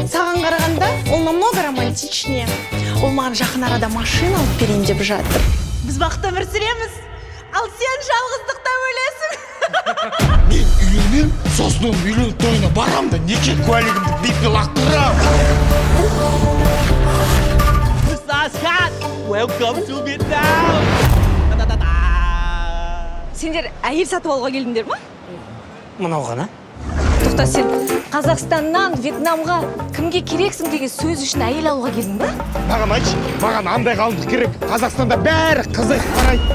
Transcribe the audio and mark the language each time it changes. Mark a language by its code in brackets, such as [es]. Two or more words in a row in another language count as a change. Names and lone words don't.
[kk] Саған қарағанда, ол [ru] намного романтичнее. [kk] Ол маған жақын арада машина алып берейін деп жатыр. Біз бақытты өмір сүреміз, ал сен жалғыздықта өлесің. Мен үйленем, сосын үйлену тойына барам да неке куәлігімді бетке лақтырам. [en] Welcome to Vietnam. [kk] Сендер әйел сатып алуға келдіңдер ма? Мынау ғана? Тоқта, сен Қазақстаннан Вьетнамға кімге керексің деген сөз үшін әйел алуға келдің ба? Маған айтшы, маған андай қалыңдық керек. Қазақстанда бәрі қызық қарайды.